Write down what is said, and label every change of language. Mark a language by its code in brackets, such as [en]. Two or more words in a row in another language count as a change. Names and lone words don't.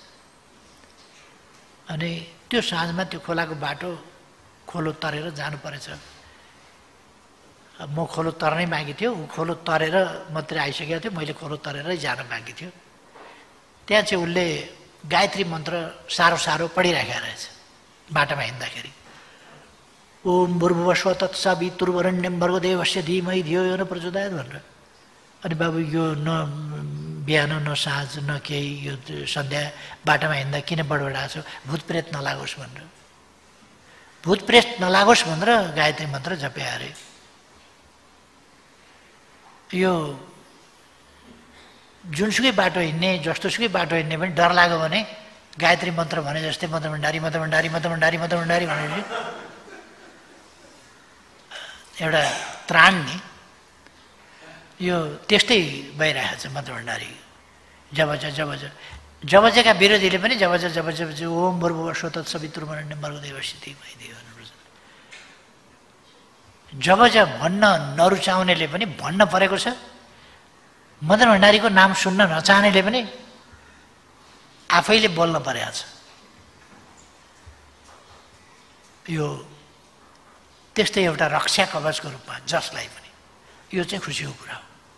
[ne] अनि त्यो साँझमा त्यो खोलाको बाटो खोलो तरेर जानु परेछ। म खोलो तर्नै बाँकी थियो, ऊ खोलो तरेर मात्रै आइसकेको थियो, मैले खोलो तरेरै जान बाँकी थियो। त्यहाँ चाहिँ उसले गायत्री मन्त्र सारो पढिराखेको रहेछ बाटोमा हिँड्दाखेरि। [sa] ओम भूर्भुवस्वः तत्सवितुर्वरेण्यं भर्गो देवस्य धीमहि धियो यो न प्रचोदयात् भनेर। [ne] अनि बाबु यो न बिहान न साँझ न केही यो सन्ध्या बाटोमा हिँड्दा किन बडबडाएको छ, भूतप्रेत नलागोस् भनेर। भूतप्रेत नलागोस् भनेर गायत्री मन्त्र जपे अरे। यो जुनसुकै बाटो हिँड्ने जस्तोसुकै बाटो हिँड्ने पनि डर लाग्यो भने गायत्री मन्त्र भने जस्तै मदन भण्डारी मदन भण्डारी मदन भण्डारी मदन भण्डारी भनेर एउटा त्राण नि यो त्यस्तै भइरहेको छ मदन भण्डारी। जबजका विरोधीले पनि जबज [sa] ओम भूर्भुवस्वः तत्सवितुर्वरेण्यं भर्गो देवस्य धीमहि धियो यो न प्रचोदयात्। [ne] जबज भन्न नरुचाउनेले पनि भन्न परेको छ, मदन भण्डारीको नाम सुन्न नचाहनेले पनि आफैले बोल्न परेको छ। यो त्यस्तै एउटा रक्षा कवचको रूपमा जसलाई पनि यो चाहिँ खुसीको कुरा हो।